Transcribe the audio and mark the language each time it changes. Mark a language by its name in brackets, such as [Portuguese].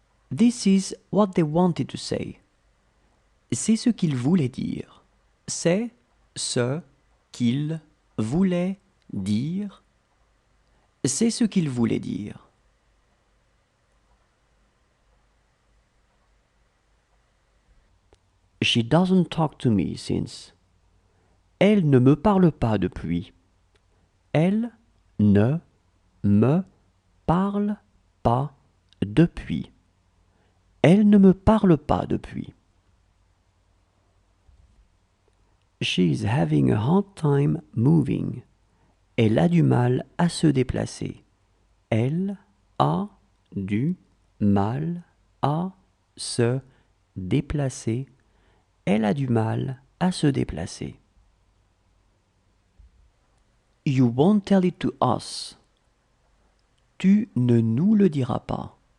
[English] This is what they wanted to say. [French] C'est ce qu'ils voulaient dire. C'est ce qu'ils voulaient dire. C'est ce qu'ils voulaient dire. [English] She doesn't talk to me since. [French] Elle ne me parle pas depuis. Elle ne me parle pas depuis. Elle ne me parle pas depuis. [English] She is having a hard time moving. [French] Elle a du mal à se déplacer. Elle a du mal à se déplacer. Elle a du mal à se déplacer. [English] You won't tell it to us. [French] Tu ne nous le diras pas.